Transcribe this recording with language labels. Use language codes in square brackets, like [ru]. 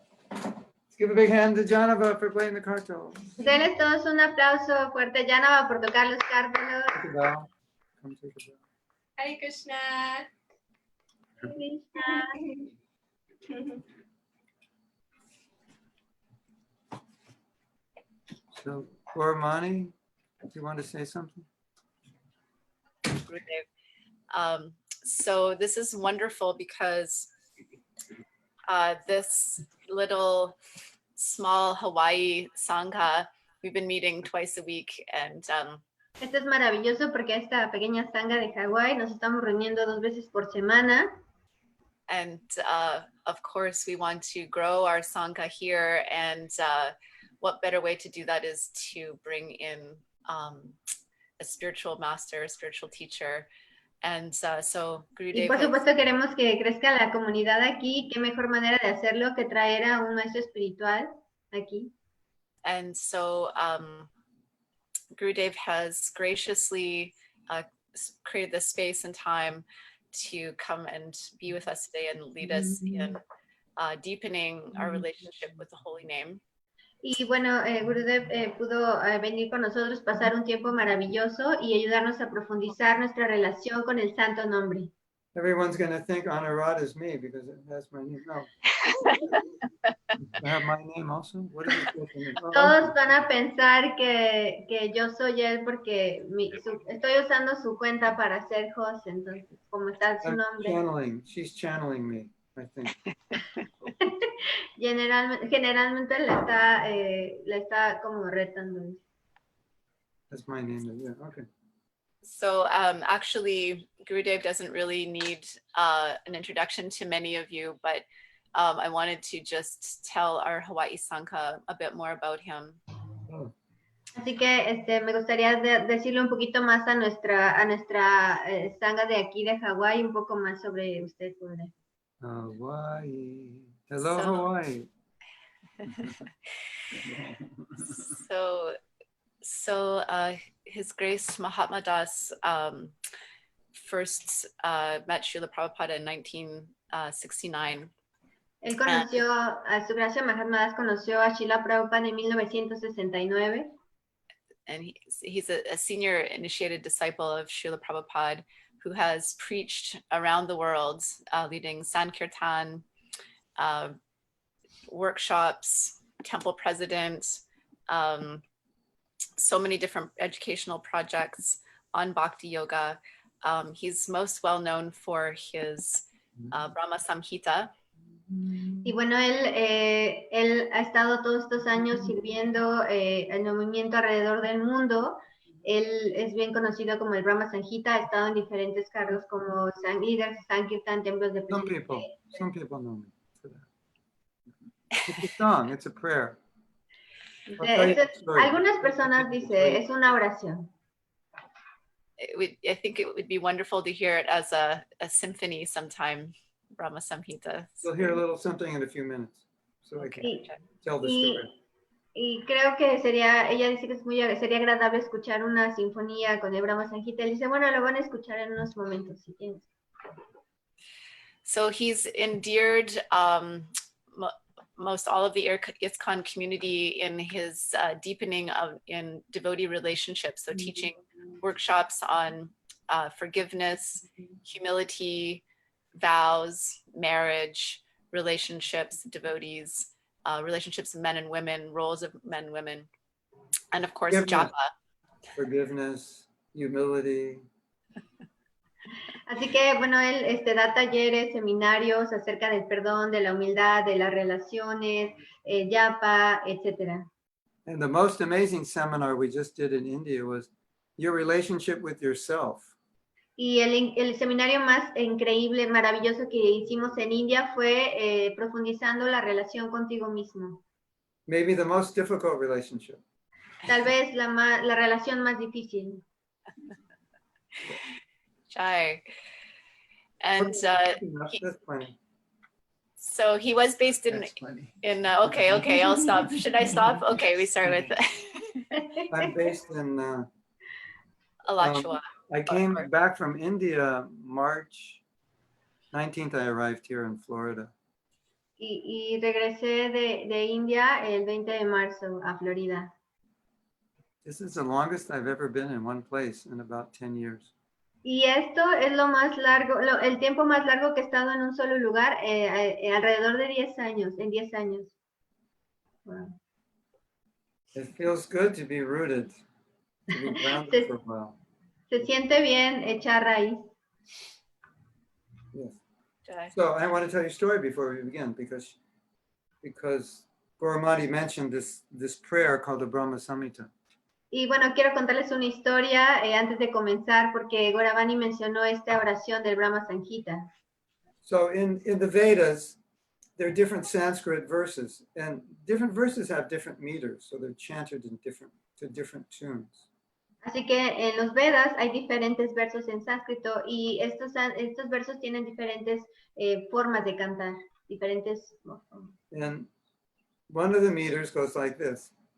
[en] Let's give a big hand to Janava for playing the cartel. [es] Denles todos un aplauso fuerte a Janava por tocar los cártelos. [en] Take a bow. Come take a bow. Hare Krishna. So, Gauramani, do you want to say something? So this is wonderful because this little small Hawaii Sangha, we've been meeting twice a week, and [es] Esto es maravilloso porque esta pequeña sangha de Hawái nos estamos reuniendo 2 veces por semana. [en] and of course we want to grow our Sangha here, and what better way to do that is to bring in a spiritual master, a spiritual teacher. And so [es] Y por supuesto queremos que crezca la comunidad aquí. Qué mejor manera de hacerlo que traer a un maestro espiritual aquí. [en] And so Gurudev has graciously created the space and time to come and be with us today and lead us in deepening our relationship with the holy name. [es] Y bueno, Gurudev pudo venir con nosotros, pasar un tiempo maravilloso y ayudarnos a profundizar nuestra relación con el santo nombre. [en] Everyone's going to think Anuradha is me because that's my name. No. I have my name also? What is it? [es] Todos van a pensar que yo soy él porque estoy usando su cuenta para hacer host, entonces, como está su nombre. [en] She's channeling me, I think. [es] Generalmente la está como retando. [en] That's my name, yeah, okay. So actually, Gurudev doesn't really need an introduction to many of you, but I wanted to just tell our Hawaii Sangha a bit more about him. Oh. [es] Así que me gustaría decirle un poquito más a nuestra sangha de aquí de Hawái, un poco más sobre usted, Gurudev. [en] Hawaii. Hello, Hawaii. So His Grace Mahatma Das first met Srila Prabhupada in 1969. [es] Él conoció a Su Gracia Mahatma Das, conoció a Srila Prabhupada en 1969. [en] And he's a senior initiated disciple of Srila Prabhupada who has preached around the world, leading Sankirtan, workshops, temple president, so many different educational projects on Bhakti Yoga. He's most well known for his Brahma Samhita. [es] Y bueno, él ha estado todos estos años sirviendo el movimiento alrededor del mundo. Él es bien conocido como el Brahma Samhita, ha estado en diferentes cargos como líder, Sankirtan, templos de [en] Some people know me for that. It's a song, it's a prayer. [es] Algunas personas dicen, es una oración. [en] I think it would be wonderful to hear it as a symphony sometime, Brahma Samhita. We'll hear a little something in a few minutes, so I can tell the story. [es] Y creo que ella dice que sería agradable escuchar una sinfonía con el Brahma Samhita. Él dice, bueno, lo van a escuchar en unos momentos, si tienes. [en] So he's endeared most all of the ISKCON community in his deepening in devotee relationships. So teaching workshops on forgiveness, humility, vows, marriage, relationships, devotees, relationships of men and women, roles of men and women, and of course, Japa. forgiveness, humility. [es] Así que, bueno, él da talleres, seminarios acerca del perdón, de la humildad, de las relaciones, japa, etc. [en] And the most amazing seminar we just did in India was your relationship with yourself. [es] Y el seminario más increíble, maravilloso que hicimos en India fue profundizando la relación contigo mismo. [en] Maybe the most difficult relationship. [es] Tal vez la relación más difícil. [en] Jai. And That's funny. so he was based in, That's funny. Okay, I'll stop. Should I stop? Okay, we start with I'm based in Alachua. I came back from India March 19th. I arrived here in Florida. [es] Y regresé de India el 20 de marzo a Florida. [en] This is the longest I've ever been in one place in about 10 years. [es] Y esto es lo más largo, el tiempo más largo que he estado en un solo lugar, alrededor de 10 años, en 10 años. [en] Wow. It feels good to be rooted, to be grounded for a while. [es] Se siente bien echar raíz. [en] Yes. Jai. So I want to tell you a story before we begin because Gauramati mentioned this prayer called the Brahma Samhita. [es] Y bueno, quiero contarles una historia antes de comenzar porque Gauravani mencionó esta oración del Brahma Samhita. [en] So in the Vedas, there are different Sanskrit verses, and different verses have different meters, so they're chanted in to different tunes. [es] Así que en los Vedas hay diferentes versos en sánscrito y estos versos tienen diferentes formas de cantar, diferentes. [en] And one of the meters goes like this.